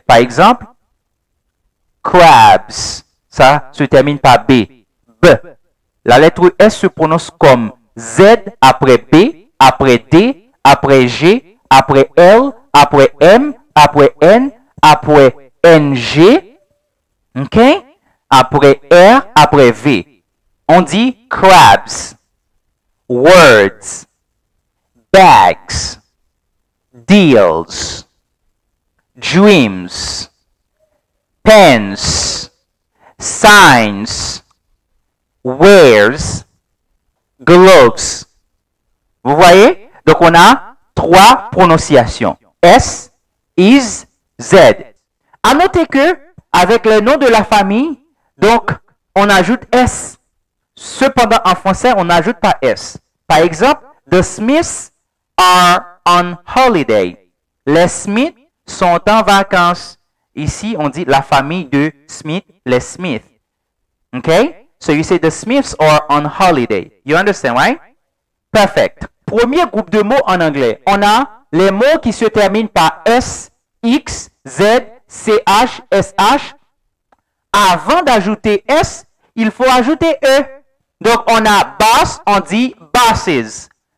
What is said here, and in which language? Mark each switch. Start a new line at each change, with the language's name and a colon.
French: Par exemple, crabs. Ça se termine par B. B. La lettre S se prononce comme Z après B, après D, après G, après L, après M, après N, après NG, OK? Après R, après V.
English: On dit crabs, words, bags, deals, dreams, pens, signs, wears, gloves.
French: Vous voyez? Donc, on a 3 prononciations. S, is, Z. À noter que, avec le nom de la famille, donc, on ajoute S. Cependant, en français, on n'ajoute pas S.
English: Par exemple, the Smiths are on holiday.
French: Les Smiths sont en vacances. Ici, on dit la famille de Smith, les Smiths.
English: Okay? So you say the Smiths are on holiday. You understand, right? Perfect.
French: Premier groupe de mots en anglais. On a les mots qui se terminent par S, X, Z, CH, SH. Avant d'ajouter S, il faut ajouter E. Donc, on a boss, on dit bosses.